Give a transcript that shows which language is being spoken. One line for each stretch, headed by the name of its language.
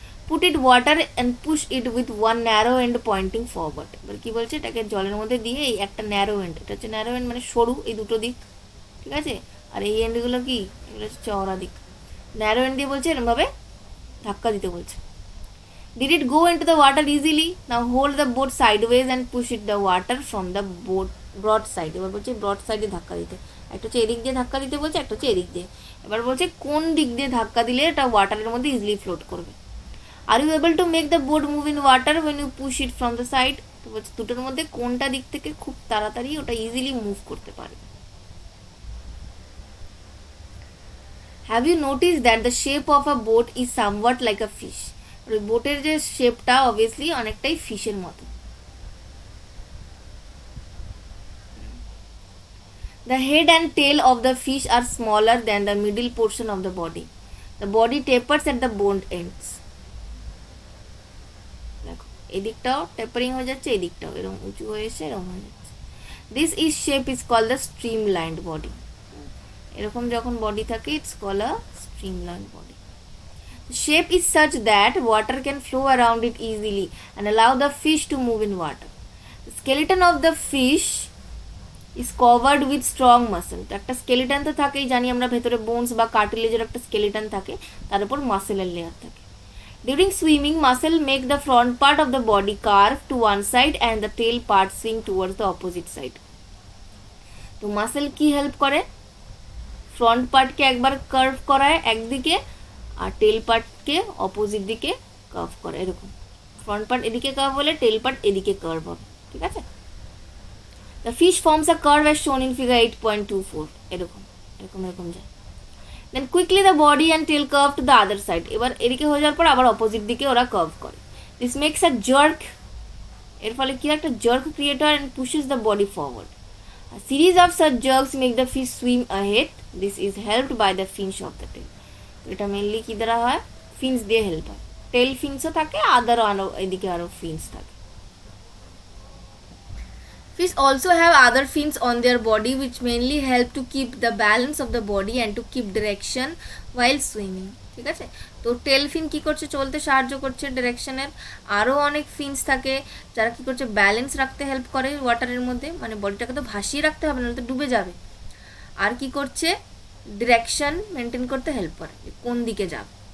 English: Put it water and push it with one narrow end pointing forward.
Bangla: এবার কী বলছে? এটাকে জলের মধ্যে দিয়ে এই একটা ন্যারো এন্ড, এটা হচ্ছে ন্যারো এন্ড মানে সরু, এই দুটো দিক, ঠিক আছে, আর এই এন্ডগুলো কি? এগুলো হচ্ছে চওড়া দিক। ন্যারো এন্ড দিয়ে বলছে এরকমভাবে ধাক্কা দিতে বলছে।
English: Did it go into the water easily? Now hold the boat sideways and push it the water from the boat broad side.
Bangla: এবার বলছে ব্রড সাইডে ধাক্কা দিতে। একটা হচ্ছে এদিক দিয়ে ধাক্কা দিতে বলছে, একটা হচ্ছে এদিক দিয়ে। এবার বলছে কোন দিক দিয়ে ধাক্কা দিলে এটা ওয়াটারের মধ্যে ইজিলি ফ্লোট করবে।
English: Are you able to make the boat move in water when you push it from the side.
Bangla: তো বলছে দুটোর মধ্যে কোনটা দিক থেকে খুব তাড়াতাড়ি ওটা ইজিলি মুভ করতে পারবে।
English: Have you notice that the shape of a boat is somewhat like a fish.
Bangla: ওই বোটের যে শেপটা অবভিয়াসলি অনেকটাই ফিশের মতো।
English: The head and tail of the fish are smaller than the middle portion of the body. The body tapers at the bone ends.
Bangla: দেখো এদিকটাও tapering হয়ে যাচ্ছে, এদিকটাও এরকম উঁচু হয়ে এসে এরকম হয়ে যাচ্ছে।
English: This is shape is called the streamlined body.
Bangla: এরকম যখন বডি থাকে,
English: it's called a streamlined body. The shape is such that water can flow around it easily and allow the fish to move in water. The skeleton of the fish is covered with strong muscle.
Bangla: তো একটা skeleton তো থাকেই, জানি আমরা, ভেতরে bones বা কার্টিলেজের একটা skeleton থাকে, তার উপর মাসেলের লেয়ার থাকে।
English: During swimming, muscle make the front part of the body curve to one side and the tail part swing towards the opposite side.
Bangla: তো মাসেল কি হেল্প করে, ফ্রন্ট পার্টকে একবার কার্ভ করায় একদিকে, আর টেল পার্টকে অপোজিট দিকে কার্ভ করে, এরকম ফ্রন্ট পার্ট এদিকে কার্ভ হলে টেল পার্ট এদিকে কার্ভ হবে, ঠিক আছে।
English: the fish forms a curve as shown in figure 8.24,
Bangla: এরকম এরকম এরকম যায়।
English: then quickly the body and tail curve to the other side,
Bangla: এবার এদিকে হয়ে যাওয়ার পর আবার অপোজিট দিকে ওরা কার্ভ করে।
English: this makes a jerk,
Bangla: এর ফলে কি একটা জার্ক ক্রিয়েট হয়
English: And pushes the body forward. A series of such jerks make the fish swim ahead. This is helped by the fins of the tail.
Bangla: তো এটা mainly কি দ্বারা হয়, ফিন্স দিয়ে হেল্প হয়। টেল ফিন্সও থাকে, আরও এদিকে আরও ফিন্স থাকে।
English: Fish also have other fins on their body which mainly help to keep the balance of the body and to keep direction while swimming,
Bangla: ঠিক আছে। তো টেল ফিন কি করছে, চলতে সাহায্য করছে ডিরেকশনের। আরও অনেক ফিন্স থাকে যারা কি করছে, ব্যালেন্স রাখতে হেল্প করে ওয়াটারের মধ্যে, মানে বডিটাকে তো ভাসিয়ে রাখতে হবে, নাহলে তো ডুবে যাবে। আর কি করছে, ডিরেকশন মেনটেন করতে হেল্প করে, কোন দিকে যাবে।